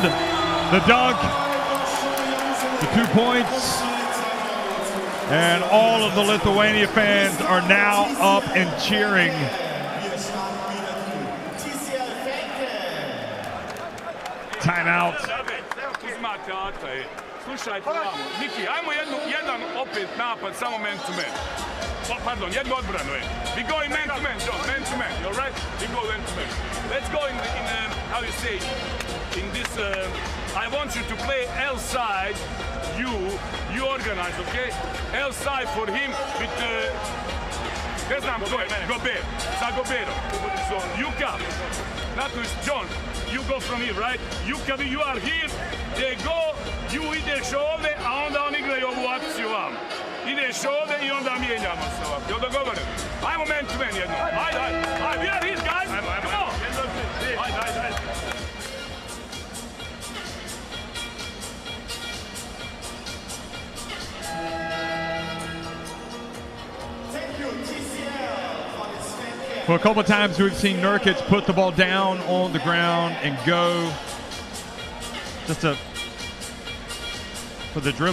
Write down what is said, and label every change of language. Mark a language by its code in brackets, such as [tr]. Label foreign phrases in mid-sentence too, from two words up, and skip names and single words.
[en] The dunk. The 2 points. And all of the Lithuania fans are now up and cheering. Timeout. [bs] Slušajte vamo, Niki, ajmo jedan opet napad, samo [en] man to man. [bs] Pardon, jednu odbranu. [en] We going man to man, John, man to man, you alright? We go man to man. Let's go in how you say, in this, I want you to play L side, you organize, okay? L side for him with, [bs] ne znam ko je, Gobert, sa Goberom. [en] So, you come. John, you go from here, right? You are here, they go, you [bs] ideš ovde, a onda on igraju ovu akciju vam. Ideš ovde i onda mijenjamo se ovako. Jel dogovoren? Ajmo [en] man to man [bs] jedno. Ajde. [en] We are here, guys. Come on. [bs] Ajde. [en] Well, a couple of times we've seen Nurkic put the ball down on the ground and go just for the dribble.